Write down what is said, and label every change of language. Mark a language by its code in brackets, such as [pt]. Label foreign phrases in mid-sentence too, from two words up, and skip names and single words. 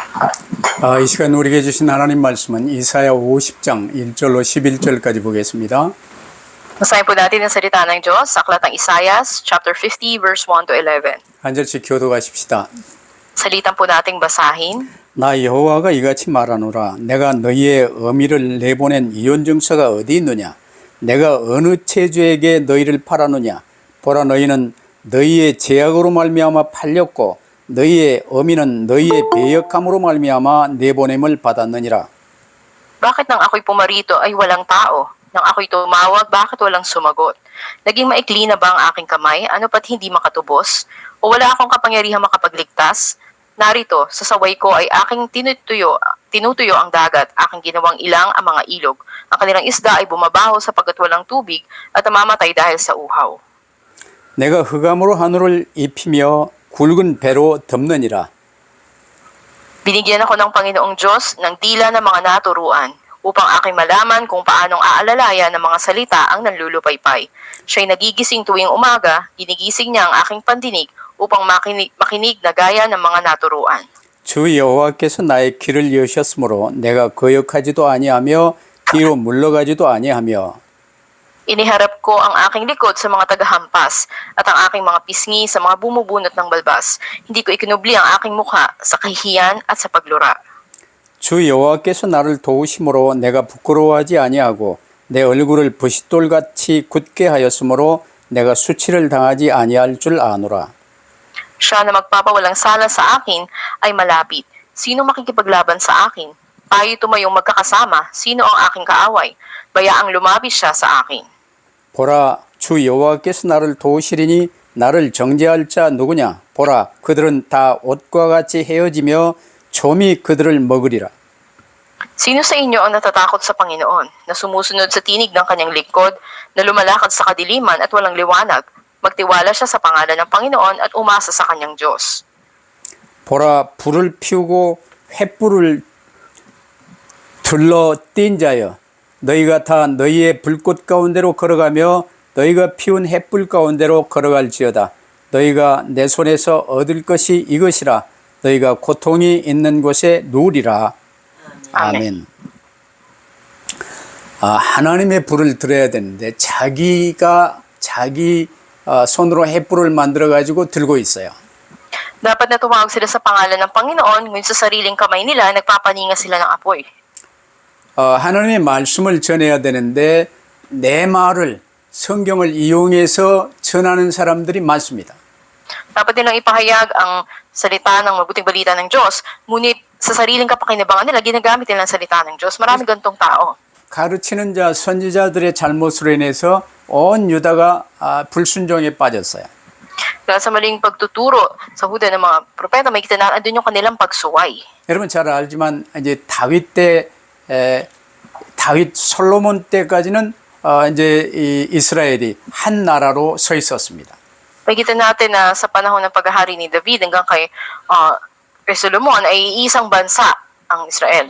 [ko] 이 시간 우리에게 주신 하나님 말씀은 이사야 50장 1절로 11절까지 보겠습니다. [tl] Basahin po natin ang salita ng Diyos sa aklat ng Isaias, [en] chapter 50, verse 1 to 11. [ko] 한 절씩 교도하십시다. [tl] Salitan po nating basahin. [ko] 나 여호와가 이같이 말하노라. 내가 너희의 어미를 내보낸 이혼증서가 어디 있느냐? 내가 어느 체주에게 너희를 팔았느냐? 보라, 너희는 너희의 제약으로 말미암아 팔렸고 너희의 어미는 너희의 배역함으로 말미암아 내보냄을 받았느니라. [tl] Bakit nang ako'y pumarito ay walang tao? Nang ako'y tumawag, bakit walang sumagot? Naging maikli na ba ang aking kamay? Ano pat hindi makatubos? O wala akong kapangyarihang makapagligtas? Narito, sa saway ko ay aking tinutuyo ang dagat, aking ginawang ilang ang mga ilog. Ang kanilang isda ay bumabaho sapagkat walang tubig at namamatay dahil sa uhaw. [ko] 내가 흑암으로 하늘을 입히며 굵은 배로 덮느니라. [tl] Binigyan ako ng Panginoong Diyos ng dila ng mga naturuan upang aking malaman kung paanong aalalayan ng mga salita ang nanlulupaypay. Siya'y nagigising tuwing umaga, ginigising niya ang aking pandinig upang makinig na gaya ng mga naturuan. [ko] 주 여호와께서 나의 길을 여셨으므로 내가 거역하지도 아니하며 뒤로 물러가지도 아니하며 [tl] Iniharap ko ang aking likod sa mga tagahampas at ang aking mga pisngi sa mga bumubunot ng balbas. Hindi ko ikinubli ang aking mukha sa kahihiyan at sa paglura. [ko] 주 여호와께서 나를 도우심으로 내가 부끄러워하지 아니하고 내 얼굴을 부싯돌같이 굳게 하였으므로 내가 수치를 당하지 아니할 줄 아노라. [tl] Siya na magpapawalang sala sa akin ay malapit. Sino makikipaglaban sa akin? Tayo tumayong magkakasama. Sino ang aking kaaway? Bayaang lumapit siya sa akin. [ko] 보라, 주 여호와께서 나를 도우시리니 나를 정죄할 자 누구냐? 보라, 그들은 다 옷과 같이 헤어지며 좀이 그들을 먹으리라. [tl] Sino sa inyo ang natatakot sa Panginoon, na sumusunod sa tinig ng kanyang lingkod, na lumalakad sa kadiliman at walang liwanag? Magtiwala siya sa pangalan ng Panginoon at umasa sa kanyang Diyos. [ko] 보라, 불을 피우고 횃불을 둘러 띈 자여, 너희가 다 너희의 불꽃 가운데로 걸어가며 너희가 피운 횃불 가운데로 걸어갈지어다. 너희가 내 손에서 얻을 것이 이것이라. 너희가 고통이 있는 곳에 누우리라. 아멘. 하나님의 불을 들어야 되는데 자기 손으로 횃불을 만들어 가지고 들고 있어요. [tl] Dapat na tumawag sila sa pangalan ng Panginoon, ngunit sa sariling kamay nila, nagpapaninga sila ng apoy. [ko] 하나님의 말씀을 전해야 되는데 내 말을 성경을 이용해서 전하는 사람들이 많습니다. [tl] Dapat nilang ipahayag ang salita ng mabuting balita ng Diyos, ngunit sa sariling kapakinabangan nila, ginagamit nila ang salita ng Diyos. Maraming ganitong tao. [ko] 가르치는 자 선지자들의 잘못으로 인해서 온 유다가 불순종에 빠졌어요. [tl] Dahil sa maling pagtuturo sa Huda ng mga propeta, may kita na andun yung kanilang pagsuway. [ko] 여러분 잘 알지만 이제 다윗 솔로몬 때까지는 이제 이스라엘이 한 나라로 서 있었습니다. [tl] Makikita natin na sa panahon ng paghahari ni David hanggang kay Solomon ay isang bansa ang Israel.